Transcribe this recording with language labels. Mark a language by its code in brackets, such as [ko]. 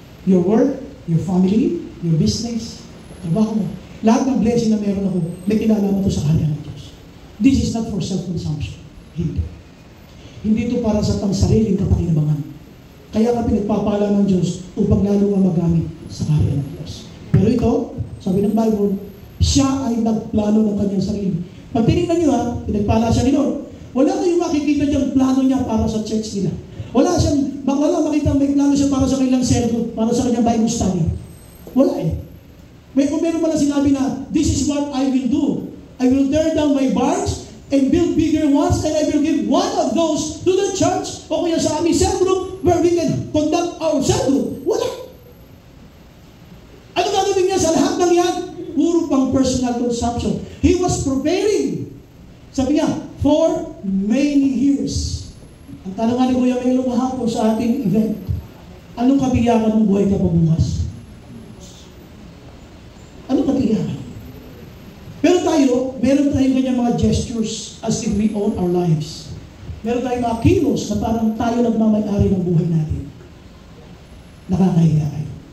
[en] Your work, your family, your business, [tl] trabaho mo. Lahat ng blessing na meron ako, may kinalaman ito sa kaharian ng Diyos. [en] This is not for self-consumption. [tl] Hindi. Hindi ito para sa pangsariling kapakinabangan. Kaya ka pinagpapala ng Diyos upang lalo nga magamit sa kaharian ng Diyos. Pero ito, sabi ng Bible, siya ay nagplano ng kanyang sarili. Pag tinignan nyo ha, pinagpala siya ni Lord. Wala kayong makikita diyang plano niya para sa church nila. Wala makita may plano siya para sa kanilang servo, para sa kanyang Bible study. Wala eh. Kung meron pala sinabi na, [en] this is what I will do. I will tear down my barns and build bigger ones, and I will give one of those to the church [tl] o kaya sa aming [en] cell group where we can conduct our cell group. [tl] Wala. Ano gagawin niya sa lahat ng yan? Puro pang [en] personal consumption. He was preparing. [tl] Sabi niya, [en] for many years. [tl] Ang tanong nga ni Kuya Melo kahapon sa ating event, anong kabiyakan ng buhay ka pabukas? Anong kabiyakan? Pero tayo, meron tayong kanyang mga gestures [en] as if we own our lives. [tl] Meron tayong mga kilos na parang tayo nagmamay-ari ng buhay natin. Nakakahiya kayo.